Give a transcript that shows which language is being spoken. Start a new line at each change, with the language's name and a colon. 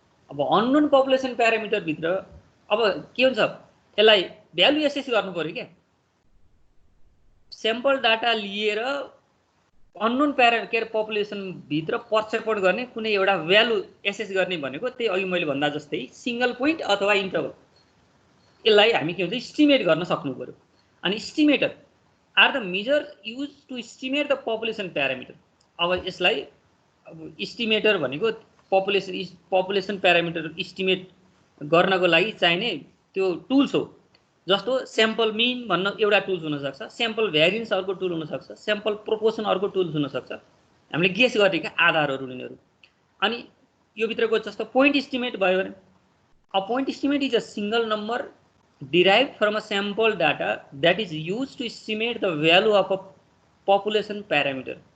Nepali: अब unknown population प्यारामिटरभित्र अब के हुन्छ, यसलाई भ्यालु एसेस गर्नु पऱ्यो क्या। स्याम्पल डाटा लिएर अननोन के अरे पपुलेसनभित्र पर्सेप्ट गर्ने कुनै एउटा भ्यालु एसेस गर्ने भनेको त्यही अघि मैले भन्दा जस्तै सिंगल पोइन्ट अथवा इन्टरभल। यसलाई हामी के भन्छ, इस्टिमेट गर्न सक्नु पऱ्यो।
English: अनि estimator are the measure use to estimate the population parameter.
Nepali: अब यसलाई अब इस्टिमेटर भनेको पपुलेसन प्यारामिटर इस्टिमेट गर्नको लागि चाहिने त्यो टुल्स हो। जस्तो स्याम्पल मिन भन्न एउटा टुल्स हुनसक्छ, स्याम्पल भ्यारिएन्स अर्को टुल हुनसक्छ, स्याम्पल प्रोपोर्सन अर्को टुल्स हुनसक्छ, हामीले गेस गरेका आधारहरू यिनीहरू। अनि यो भित्रको जस्तो पोइन्ट इस्टिमेट भयो भने
English: A point estimate is a single number derived from a sample data that is used to estimate the value of a population parameter.